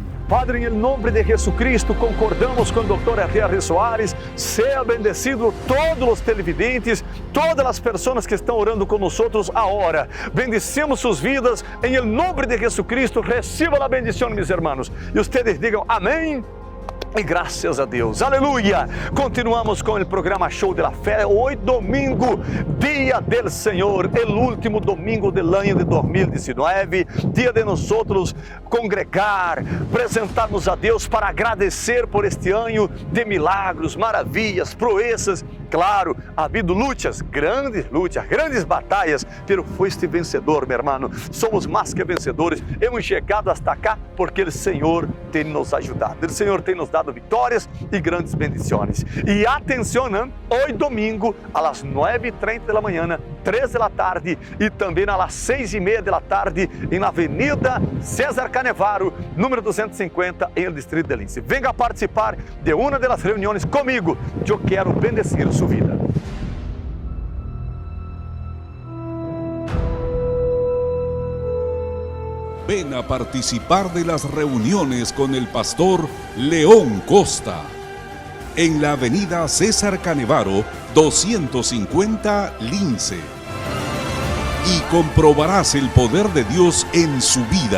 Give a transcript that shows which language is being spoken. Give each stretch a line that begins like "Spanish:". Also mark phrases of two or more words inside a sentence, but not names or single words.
Spanish: Padre, en el nombre de Jesucristo, concordamos con el doctor R.R. Soares. Sea bendecido todos los televidentes, todas las personas que están orando con nosotros ahora. Bendecimos sus vidas en el nombre de Jesucristo. Reciba la bendición, mis hermanos. Y ustedes digan amén.
Portuguese: E graças a Deus, aleluia! Continuamos com o programa Show de la Fé. Hoje, domingo, Dia del Senhor, o último domingo do ano de 2019. Dia de nós outros congregar, apresentarmos a Deus para agradecer por este ano de milagros, maravilhas, proezas. Claro,
Spanish: ha habido
Portuguese: lutas, grandes batalhas, pero foste vencedor, meu irmão. Somos mais que vencedores. Hemos chegado hasta cá porque o Senhor tem nos ajudado. O Senhor tem nos dado vitórias e grandes bendições. E atenção, hoje domingo, às 9h30 da manhã, 3 da tarde e também às 6h30 da tarde, na Avenida César Canevaro, número 250, em el Distrito de Lince. Venga a participar de uma das reuniões comigo. Eu quero bendecir sua vida.
Spanish: Ven a participar de las reuniones con el pastor León Costa en la avenida César Canevaro 250 Lince y comprobarás el poder de Dios en su vida.